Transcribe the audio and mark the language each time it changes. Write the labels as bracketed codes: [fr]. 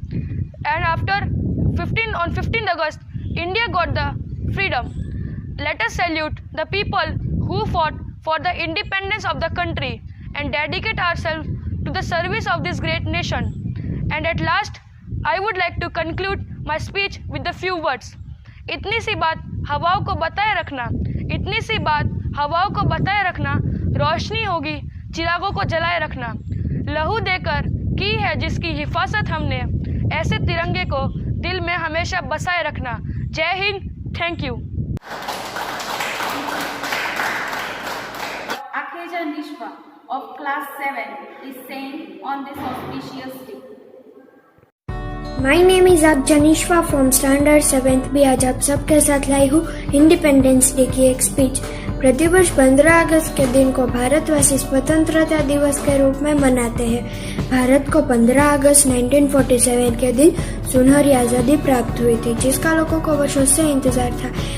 [en] And after 15 August, India got the freedom. Let us salute the people who fought for the independence of the country and dedicate ourselves to the service of this great nation. And at last, I would like to conclude my speech with a few words. [hi] इतनी सी बात हवाओं को बताए रखना, इतनी सी बात हवाओं को बताए रखना, रोशनी होगी चिरागों को जलाए रखना। लहू देकर की है जिसकी हिफाजत हमने, ऐसे तिरंगे को दिल में हमेशा बसाए रखना। जय Hind, thank you. [en] Akheja Nishwa of class 7 is saying on this auspicious day. My name is Akjanishwa from standard 7th [hi] भी आज आप सबके साथ लाई हूँ इंडिपेंडेंस डे की एक स्पीच। प्रतिवर्ष 15 अगस्त के दिन को भारतवासी स्वतंत्रता दिवस के रूप में मनाते हैं। भारत को 15 अगस्त 1947 के दिन सुनहरी आज़ादी प्राप्त हुई थी, जिसका लोगों को वर्षों से इंतजार था।